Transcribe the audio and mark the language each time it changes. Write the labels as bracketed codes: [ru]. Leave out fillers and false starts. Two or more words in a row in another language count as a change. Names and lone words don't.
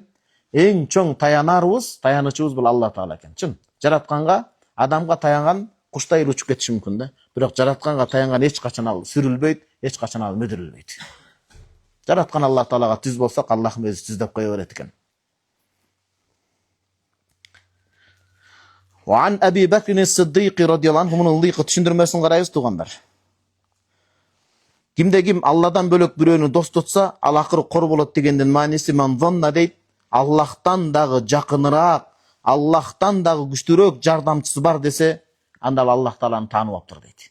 [ky] Эң чоң таянычыбыз бул Алла Таала экен. Чын. Жаратканга, адамга таянган куштай эле учуп кетиши мүмкүн да. Бирок жаратканга таянган эч качан ал сүрүлбөйт, эч качан ал мүдүрүлбөйт. Жараткан Алла Таалага түз болсак, Аллахым өзү түздеп кое берет экен. [ar] وعن أبي بكر الصديق رضي الله عنه, [ky] мунун ылдыйкы түшүндүрмөсүн карайбыз туугандар. Кимде ким Алладан бөлөк бирөөнү дос тутса, ал акыры кор болот дегендин мааниси [ar] من ظن [ky] дейт. Аллахтан дагы жакыныраак, Аллахтан дагы күчтүүрөөк жардамчысы бар десе, анда Аллах Тааланы таанып аптыр дейт.